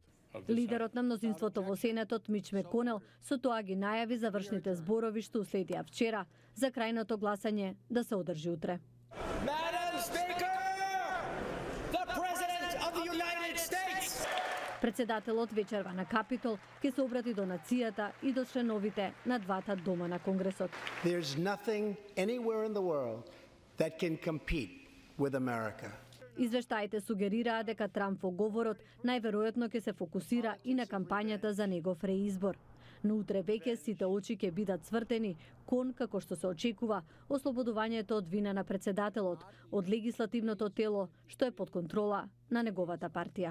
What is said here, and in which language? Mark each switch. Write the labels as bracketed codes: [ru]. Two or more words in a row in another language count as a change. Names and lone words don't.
[mk] Лидерот на мнозинството во Сенатот Мич Меконел со тоа ги најави завршните зборови што уследија вчера за крајното гласање да се одржи утре. Председателот вечерва на Капитол ќе се обрати до нацијата и до членовите на двата дома на Конгресот. [en] There's nothing anywhere in the world that can compete with America. [mk] Извештаите сугерираа дека Трамп во говорот најверојатно ќе се фокусира и на кампањата за негов реизбор. Но утре веќе сите очи ќе бидат цвртени кон, како што се очекува, ослободувањето од вина на председателот од легислативното тело што е под контрола на неговата партија.